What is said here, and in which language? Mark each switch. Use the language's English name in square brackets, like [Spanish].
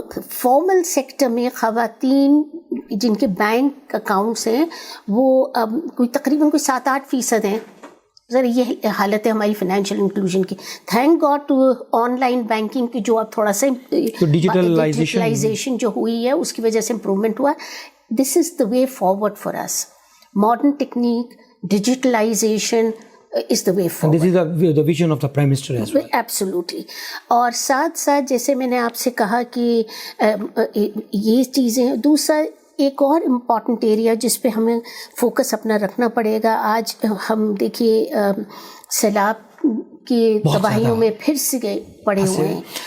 [Urdu] Formal sector میں خواتین جن کے بینک اکاؤنٹس ہیں وہ کوئی تقریباً 7-8% ہیں. ذرا یہ حالت ہے ہماری فائنینشیل انکلوژن کی. [English] thank God to online banking [Urdu] کی جو اب تھوڑا سا ڈیجیٹلائزیشن جو ہوئی ہے اس کی وجہ سے امپرومنٹ ہوا. [English] This is the way forward for us. Modern technique, digitalisation is the way forward. And this is the vision of the Prime Minister as well. Absolutely. [Urdu] اور ساتھ ساتھ جیسے میں نے آپ سے کہا کہ یہ چیزیں, دوسرا ایک اور امپورٹنٹ ایریا جس پہ ہمیں فوکس اپنا رکھنا پڑے گا. آج ہم دیکھیے سیلاب کی تباہیوں میں پھر سے پڑے ہوئے ہیں.